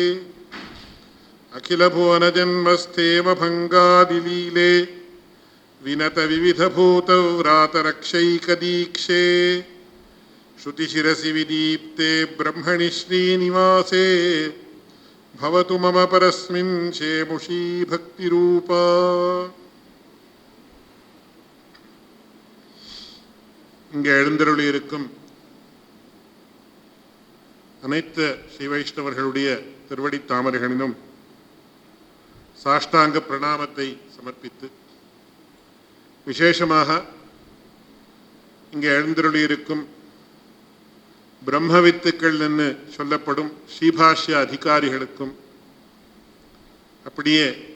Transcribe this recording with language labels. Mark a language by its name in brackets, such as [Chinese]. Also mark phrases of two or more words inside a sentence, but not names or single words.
[Sanskrit] अखिलभुवनजन्मस्थेमभङ्गादिलीले विनतविविधभूतव्रातरक्षैकदीक्षे श्रुतिशिरसि विदीप्ते ब्रह्मणि श्रीनिवासे भवतु मम परस्मिन् शेमुषी भक्तिरूपा। [Tamil] இங்கே எழுந்தருளி இருக்கும் அனைத்து ஸ்ரீ வைஷ்ணவர்களுடைய திருவடி தாமரைகளிலும் சாஷ்டாங்க பிரணாமத்தை சமர்ப்பித்து, விசேஷமாக இங்கே எழுந்தருளி இருக்கும் பிரம்மவித்துக்கள் என்று சொல்லப்படும் ஸ்ரீபாஷ்ய அதிகாரிகளுக்கும், அப்படியே